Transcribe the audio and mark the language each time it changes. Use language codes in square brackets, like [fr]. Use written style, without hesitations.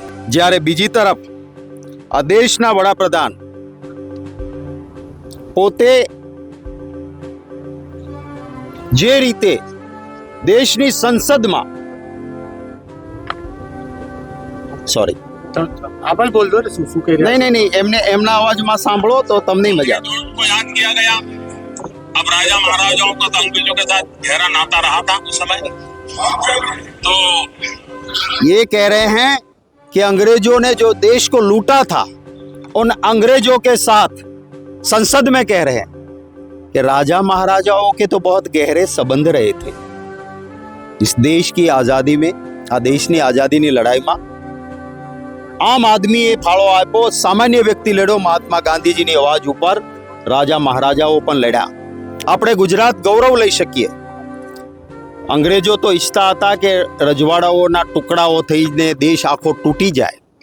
[gu] જ્યારે બીજી તરફ આ દેશના વડાપ્રધાન પોતે જે રીતે દેશની સંસદમાં [hi] आप बोल दो [gu] શું કહી રહ્યા? નહીં એમને એમના અવાજમાં સાંભળો તો તમને મજા આવે. [hi] को याद किया गया. अब राजा महाराजाओं का तो अंग्रेजों के साथ गहरा नाता रहा था उस समय, तो ये कह रहे हैं कि अंग्रेजों ने जो देश को लूटा था उन अंग्रेजों के साथ संसद में कह रहे हैं कि राजा महाराजाओं के तो बहुत गहरे संबंध रहे थे. इस देश की आजादी में, [gu] આ દેશની આઝાદીની લડાઈમાં આમ આદમીએ ફાળો આપ્યો, સામાન્ય વ્યક્તિ લડ્યો, મહાત્મા ગાંધીજીની અવાજ ઉપર રાજા મહારાજાઓ પણ લડ્યા. આપણે ગુજરાત ગૌરવ લઈ શકીએ. અંગ્રેજો તો ઈચ્છતા હતા કે રજવાડાઓના ટુકડાઓ થઈને દેશ આખો તૂટી જાય.